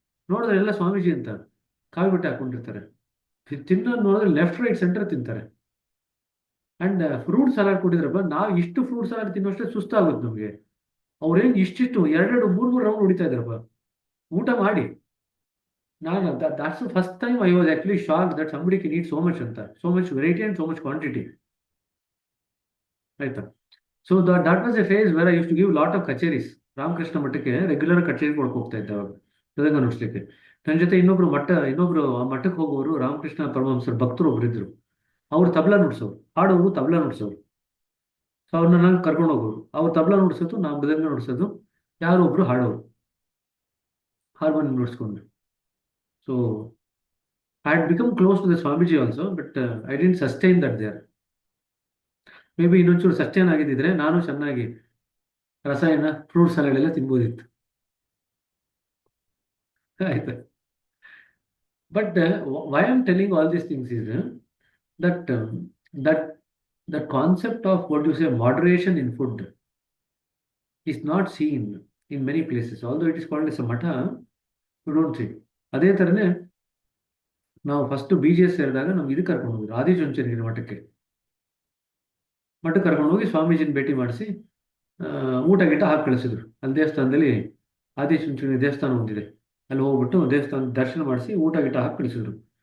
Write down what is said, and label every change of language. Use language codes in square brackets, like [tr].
[kn] ನೋಡಿದ್ರೆ ಎಲ್ಲ ಸ್ವಾಮೀಜಿ ಅಂತ ಕಾವಿ ಬಟ್ಟೆ ಹಾಕೊಂಡಿರ್ತಾರೆ. ತಿನ್ನೋದು ನೋಡಿದ್ರೆ ಲೆಫ್ಟ್ ರೈಟ್ ಸೆಂಟರ್ ತಿಂತಾರೆ. ಅಂಡ್ ಫ್ರೂಟ್ ಸಲಾಡ್ ಕೊಟ್ಟಿದ್ರಪ್ಪ, ನಾವು ಇಷ್ಟು ಫ್ರೂಟ್ ಸಲಾಡ್ ತಿನ್ನೋಷ್ಟೇ ಸುಸ್ತಾಗುತ್ತೆ ನಮಗೆ. ಅವ್ರೇನು ಇಷ್ಟಿಷ್ಟು 2-3 ರೌಂಡ್ ಹೊಡಿತಾ ಇದ್ದಾರಪ್ಪ ಊಟ ಮಾಡಿ. ನಾನು [en] that's the first time I was actually shocked that somebody can eat so much ಅಂತ, so much variety and so much quantity. ಆಯ್ತಾ? ಸೊ that was a phase where I used to give lot of kacheris. [kn] Ramakrishna ಮಠಕ್ಕೆ regular ಕಚೇರಿ ಕೊಡ್ಕೊ ಹೋಗ್ತಾ ಇದ್ದೆ ಅವಾಗ ಮೃದಂಗ ನುಡಿಸ್ಲಿಕ್ಕೆ. ನನ್ನ ಜೊತೆ ಇನ್ನೊಬ್ರು ಆ ಮಠಕ್ಕೆ ಹೋಗೋರು ರಾಮಕೃಷ್ಣ ಪರಮಹಂಸರು ಭಕ್ತರು ಒಬ್ರು ಇದ್ರು. ಅವ್ರು ತಬಲಾ ನುಡ್ಸೋರು, ಹಾಡೋರು ತಬಲಾ ನುಡ್ಸೋರು. ಸೊ ಅವ್ರನ್ನ ನಂಗೆ ಕರ್ಕೊಂಡು ಹೋಗೋರು. ಅವ್ರು ತಬಲಾ ನುಡ್ಸೋದು, ನಾವು ಮೃದಂಗ ನುಡ್ಸೋದು, ಯಾರೋ ಒಬ್ರು ಹಾಡೋರು harmonium ನುಡ್ಸ್ಕೊಂಡು. [en] So I had become close to the Swamiji also, but I didn't sustain that there. [kn] Maybe ಇನ್ನೊಂಚೂರು sustain ಆಗಿದ್ದಿದ್ರೆ ನಾನು ಚೆನ್ನಾಗಿ ರಸಾಯನ ಫ್ರೂಟ್ ಸಲಾಡ್ ಎಲ್ಲ ತಿನ್ಬೋದಿತ್ತು. [en] ಆಯ್ತಾ? But why am telling all these things is that that that concept of what you say moderation in food is not seen in many places. Although it is called as a mutt, you don't see. [kn] ಅದೇ ಥರನೇ ನಾವು first BGS ಸೇರಿದಾಗ ನಮ್ಗೆ ಇದು ಕರ್ಕೊಂಡು ಹೋಗಿದ್ರು ಆದಿಚುಂಚನಗಿರಿ ಮಠಕ್ಕೆ ಕರ್ಕೊಂಡು ಹೋಗಿ ಸ್ವಾಮೀಜಿನ ಭೇಟಿ ಮಾಡಿಸಿ ಊಟ ಗೀಟ ಹಾಕಿ ಕಳಿಸಿದ್ರು. ಅಲ್ಲಿ ದೇವಸ್ಥಾನದಲ್ಲಿ ಆದಿಚುಂಚನಗಿರಿ ದೇವಸ್ಥಾನ ಒಂದಿದೆ, ಅಲ್ಲಿ ಹೋಗ್ಬಿಟ್ಟು ದೇವಸ್ಥಾನ ದರ್ಶನ ಮಾಡಿಸಿ ಊಟ ಗೀಟ ಹಾಕಿ ಕಳಿಸಿದ್ರು.